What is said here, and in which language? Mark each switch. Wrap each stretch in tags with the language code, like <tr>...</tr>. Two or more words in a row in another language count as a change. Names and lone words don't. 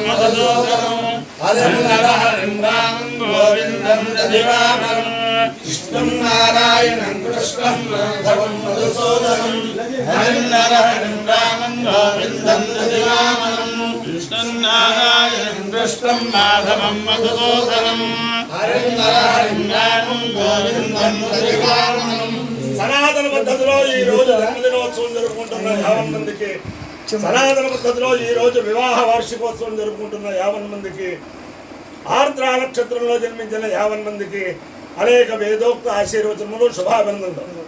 <sa>हरिं नरहरिं रामं गोविन्दं ददिवामरं कृष्णं नारायणं कृष्णं माधवं मधुसूदनं हरिं नरहरिं रामं गोविन्दं ददिवामरं कृष्णं नारायणं कृष्णं माधवं मधुसूदनं हरिं नरहरिं रामं गोविन्दं ददिवामरं</sa> <te>సనాతన పద్ధతిలో ఈ రోజు జన్మదినోత్సవం జరుపుకుంటున్న 50 మందికి సనాతన పద్ధతిలో ఈ రోజు వివాహ వార్షికోత్సవం జరుపుకుంటున్న 50 మందికి ఆర్ద్ర నక్షత్రంలో జన్మించిన 50 మందికి అనేక వేదోక్త ఆశీర్వచనములు శుభాభినందనలు.</te>